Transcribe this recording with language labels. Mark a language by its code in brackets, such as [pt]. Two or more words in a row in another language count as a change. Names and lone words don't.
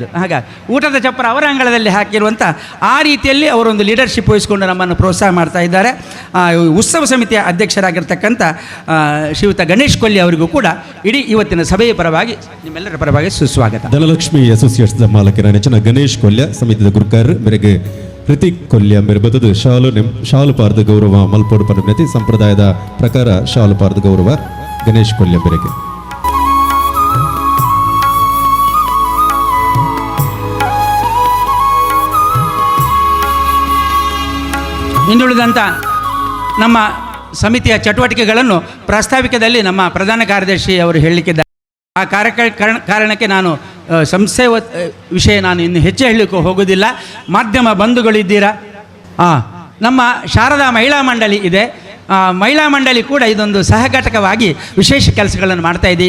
[kn] ಹಾಗಾಗಿ ಊಟದ ಚಪ್ಪರ ಅವರ ಅಂಗಳದಲ್ಲಿ ಹಾಕಿರುವಂಥ ಆ ರೀತಿಯಲ್ಲಿ ಅವರೊಂದು ಲೀಡರ್ಶಿಪ್ ವಹಿಸಿಕೊಂಡು ನಮ್ಮನ್ನು ಪ್ರೋತ್ಸಾಹ ಮಾಡ್ತಾ ಇದ್ದಾರೆ. ಉತ್ಸವ ಸಮಿತಿಯ ಅಧ್ಯಕ್ಷರಾಗಿರ್ತಕ್ಕಂಥ ಶ್ರೀಯುತ ಗಣೇಶ್ ಕೊಲ್ಲಿ ಅವರಿಗೂ ಕೂಡ ಇಡೀ ಇವತ್ತಿನ ಸಭೆಯ ಪರವಾಗಿ ನಿಮ್ಮೆಲ್ಲರ ಪರವಾಗಿ ಸುಸ್ವಾಗತ. [tcy] ಧನಲಕ್ಷ್ಮಿ ಅಸೋಸಿಯೇಟ್ಸ್ ಮಾಲಕರ ನೆಚ್ಚಿನ ಗಣೇಶ್ ಕೊಲ್ಯ ಸಮಿತಿಯ ಗುರುಕಾರ ಮೇರೆಗೆ ಹೃತಿಕ್ ಕೊಲ್ಯ ಮೇರೆ ಬದದು ಶಾಲು ಪಾರ್ದ ಗೌರವ ಮಲ್ಪೋಡು ಪನತಿ ಸಂಪ್ರದಾಯದ ಪ್ರಕಾರ ಶಾಲು ಪಾರ್ದ ಗೌರವ ಗಣೇಶ್ ಕೊಲ್ಯ ಮೇರೆಗೆ [kn] ಇನ್ನುಳಿದಂಥ ನಮ್ಮ ಸಮಿತಿಯ ಚಟುವಟಿಕೆಗಳನ್ನು ಪ್ರಾಸ್ತಾವಿಕದಲ್ಲಿ ನಮ್ಮ ಪ್ರಧಾನ ಕಾರ್ಯದರ್ಶಿ ಅವರು ಹೇಳಲಿಕ್ಕಿದ್ದಾರೆ. ಆ ಕಾರಣಕ್ಕೆ ನಾನು ಸಂಸ್ಥೆ ವಿಷಯ ನಾನು ಇನ್ನು ಹೆಚ್ಚು ಹೇಳಲಿಕ್ಕೆ ಹೋಗೋದಿಲ್ಲ. ಮಾಧ್ಯಮ ಬಂಧುಗಳಿದ್ದೀರಾ, ನಮ್ಮ ಶಾರದಾ ಮಹಿಳಾ ಮಂಡಳಿ ಇದೆ. ಮಹಿಳಾ ಮಂಡಳಿ ಕೂಡ ಇದೊಂದು ಸಹಘಟಕವಾಗಿ ವಿಶೇಷ ಕೆಲಸಗಳನ್ನು ಮಾಡ್ತಾ ಇದೆ.